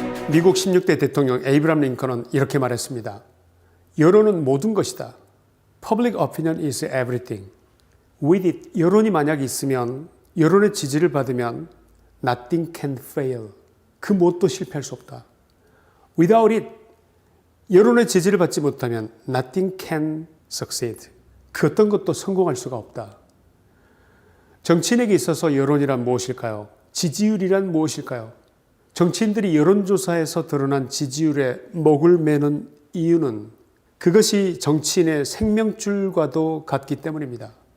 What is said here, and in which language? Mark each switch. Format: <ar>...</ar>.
<ko>미국 16대 대통령 에이브람 링컨은 이렇게 말했습니다. 여론은 모든 것이다.</ko> <en>Public opinion is everything. With it,</en> <ko>여론이 만약 있으면, 여론의 지지를 받으면</ko> <en>nothing can fail.</en> <ko>그 무엇도 실패할 수 없다.</ko> <en>Without it,</en> <ko>여론의 지지를 받지 못하면</ko> <en>nothing can succeed.</en> <ko>그 어떤 것도 성공할 수가 없다. 정치인에게 있어서 여론이란 무엇일까요? 지지율이란 무엇일까요? 정치인들이 여론조사에서 드러난 지지율에 목을 매는 이유는 그것이 정치인의 생명줄과도 같기 때문입니다.</ko>